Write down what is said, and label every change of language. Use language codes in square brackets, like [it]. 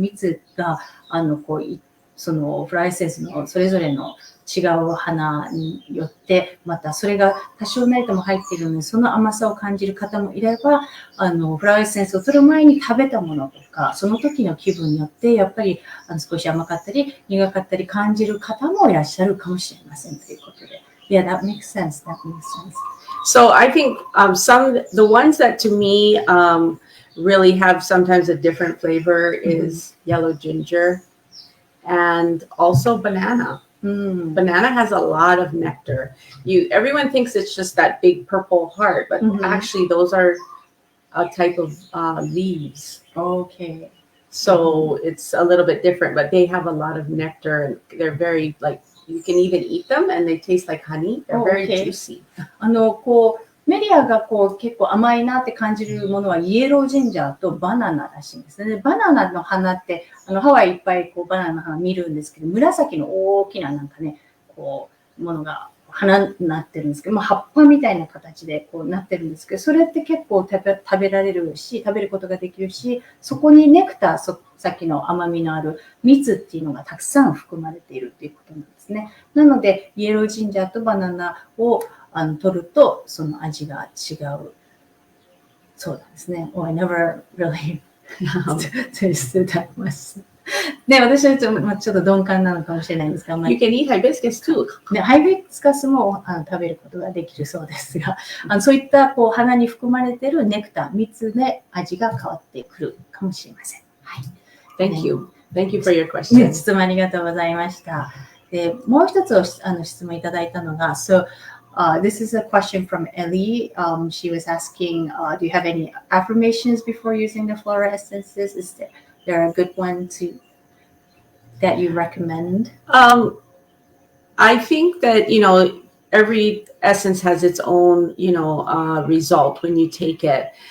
[ja] 蜜が、そのフラワーエッセンスのそれぞれの違う花によって、またそれが多少なりとも入っているので、その甘さを感じる方もいれば、フラワーエッセンスを取る前に食べたものとか、その時の気分によって、やっぱり少し甘かったり、苦かったり感じる方もいらっしゃるかもしれませんということで。 [en] Yeah, that makes sense. That makes sense. So I think the ones that to me really have sometimes a different flavor is yellow ginger and also banana. Banana has a lot of nectar. Everyone thinks it's just that big purple heart, but actually those are a type of leaves. Okay. So it's a little bit different, but they have a lot of nectar and they're very like, you can even eat them and they taste like honey. They're very juicy. [ja] メリアが結構甘いなって感じるものはイエロージンジャーとバナナらしいんですね。でバナナの花ってハワイいっぱいバナナの花見るんですけど、紫の大きななんかね、ものが花になってるんですけど、葉っぱみたいな形でなってるんですけど、それって結構食べられるし、食べることができるし、そこにネクター、さっきの甘みのある蜜っていうのがたくさん含まれているっていうことなんですね。なので、イエロージンジャーとバナナを取ると、その味が違う。そうなんですね。 [en] I never really tasted that much. [ja] ね、私はちょっと鈍感なのかもしれないんですが、 [en] You can eat hibiscus too. [ja] ね、ハイビスカスも食べることができるそうですが、そういった花に含まれているネクター、蜜で味が変わってくるかもしれません。はい。 [en] Thank you. Thank you for your question. [ja] 質問ありがとうございました。で、もう一つ質問いただいたのが、 [en] this is a question from Ellie. She was asking, do you have any affirmations before using the floral essences? Is there a good one that you recommend? I think that, every essence has its own, result when you take it.